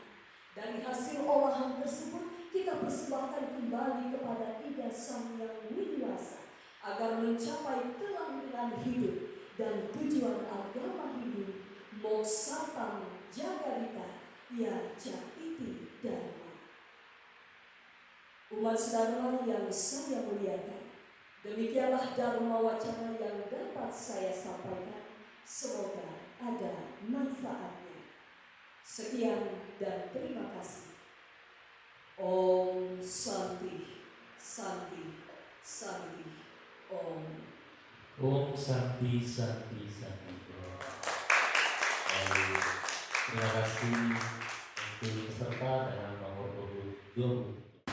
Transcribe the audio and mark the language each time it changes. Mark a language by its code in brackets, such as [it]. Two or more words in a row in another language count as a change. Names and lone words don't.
[id] Dari hasil olahan tersebut kita persembahkan kembali kepada Ida Sang Hyang Widiwasa agar mencapai kelanggengan hidup dan tujuan agama hidup [sa] Moksartam Jagadita Yaca Iti Dharma. [id] Umat sedharma yang saya muliakan, demikianlah Dharma Wacana yang dapat saya sampaikan. Semoga ada manfaatnya. Sekian dan terima kasih. [sa] Om Santi, Santi, Santi, Om. Om Santi, Santi, Santi. [id] Terima kasih untuk peserta dalam nomor 22.